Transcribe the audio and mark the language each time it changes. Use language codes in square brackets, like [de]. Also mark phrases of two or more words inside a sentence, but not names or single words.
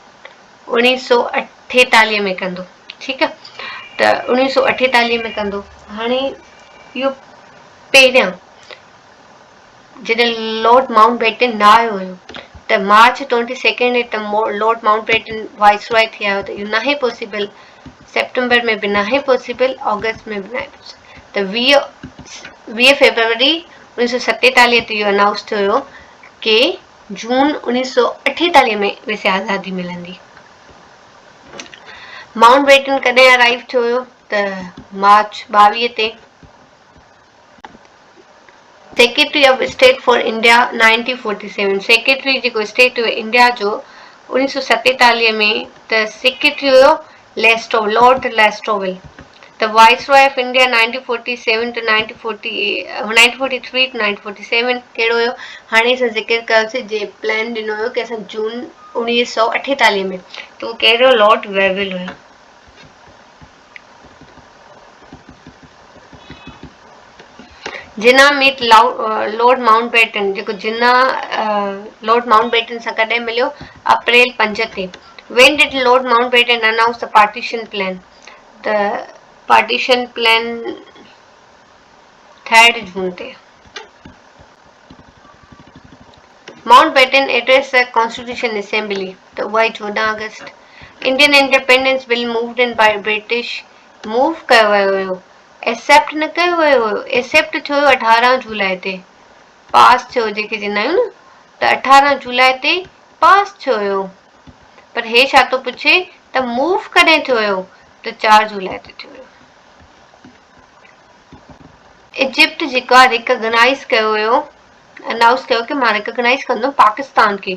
[sd] 1948 में कंदो ठीकु आहे त 1948 में कंदो हाणे इहो पहिरियां जॾहिं लॉर्ड माउंटबेटन न आयो हुयो त मार्च 22 ते लॉर्ड माउंटबेटन वाइसरॉय थी आयो त इहो न आहे पॉसिबल सेप्टेंबर में बि न आहे पॉसिबल अगस्त में बि न आहे पॉसिबल त 20 फरवरी 1947 ते इहो अनाउंस थियो हुयो की जून 1948 में वैसे आज़ादी मिलंदी माउंटबेटन कॾहिं अराइव थियो हुयो त मार्च 22 ते [en] secretary of state for India [sd] 1947 सेक्रेटरी जेको स्टेट हुयो इंडिया जो 1947 में त सेक्रेटरी हुयो लॉर्ड लेस्टोविल [en] The Viceroy of India 1947 to 1943 to 1947 [sd] कहिड़ो हुयो हाणे असां ज़िक्र कयोसीं जे प्लान ॾिनो हुयो की असां जून 1948 में त उहो कहिड़ो लॉर्ड वेविल हुयो जिना मीट लॉर्ड माउंटबेटन जेको जिना लॉर्ड माउंटबेटन सां कॾहिं मिलियो अप्रैल 5 ते [en] When did Lord Mountbatten announce the partition plan? The partition plan 3 June te. Mountbatten addressed the Constitution Assembly the 14 August. Indian independence bill moved in by British move [sd] कयो वियो हुयो एक्सेप्ट न कयो वियो हुयो एक्सेप्ट थियो 18 जुलाई ते पास थियो जेके चवंदा आहियूं न त 18 जुलाई ते पास थियो हुयो पर हे छा थो पुछे त मूव कॾहिं थियो हुयो त 4 जुलाई ते थियो हुयो इजिप्ट जेको आहे रिकॉग्नाइज़ कयो हुयो, अनाउंस कयो कि मां रिकॉग्नाइज़ कंदुमि पाकिस्तान खे।